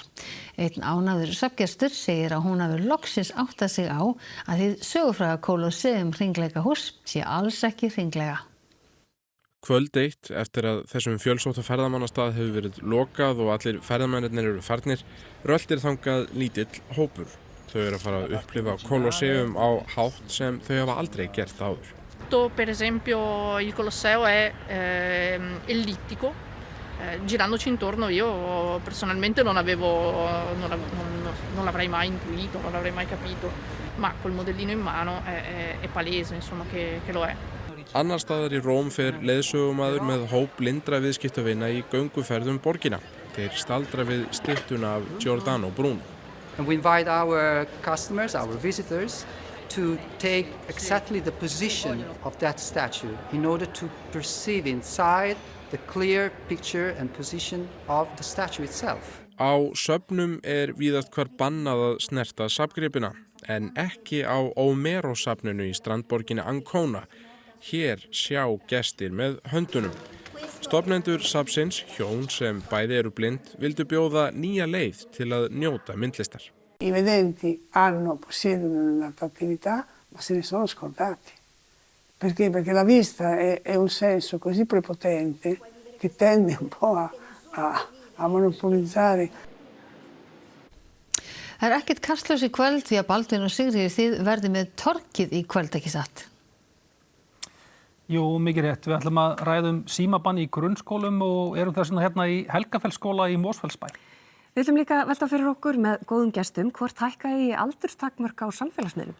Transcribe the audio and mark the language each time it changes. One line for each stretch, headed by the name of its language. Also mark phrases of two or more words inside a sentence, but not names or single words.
Icelandic: Einn ánægður safngestur segir að hún hafi loksins áttað sig á að hið sögufræga Colosseum hringleikahús sé alls ekki hringlega. Kvöld eitt eftir að þessum fjölsótta ferðamannastað hefur verið lokað og allir ferðamennirnir eru farnir, röltir þangað lítill hópur. Þau eru að fara að upplifa Colosseum á hátt sem þau hafa aldrei gert áður.
Italian: Per esempio il Colosseo è ellittico, girandoci intorno io personalmente non l'avrei mai intuito, non l'avrei mai capito, ma col modellino in mano è palese insomma che lo è.
Icelandic: Annar staðar í Róm fer leiðsögumaður með hóp blindra viðskiptavina í gönguferð borgina. Þeir staldra við styttuna af Giordano Bruno.
English: And we invite our customers, our visitors, to take exactly the position of that statue in order to perceive inside the clear picture and position of the statue itself.
Icelandic: Á söfnum víðast hvar bannað að snerta safngripina, en ekki á Omero-safninu í strandborginni Ancona. Hér sjá gestir með höndunum. Stofnendur safnsins, hjón sem bæði eru blind, vildu bjóða nýja leið til að njóta myndlistar.
Italian: I vedenti possiedono un'attività, ma se ne sono scordati. Perché? Perché la vista è un senso così prepotente che tende un po' a monopolizzare.
Icelandic: Það ekkert kastljós í kvöld því að Baldvin og Sigríður þið verði með torkið í kvöld, ekki satt? Jú, mikið rétt. Við ætlum að ræða símabann í grunnskólum og erum þess vegna hérna í Helgafellsskóla í Mosfellsbæ. Við ætlum líka að velta fyrir okkur með góðum gestum hvort hækkaði aldurstakmörk á samfélagsmiðlum.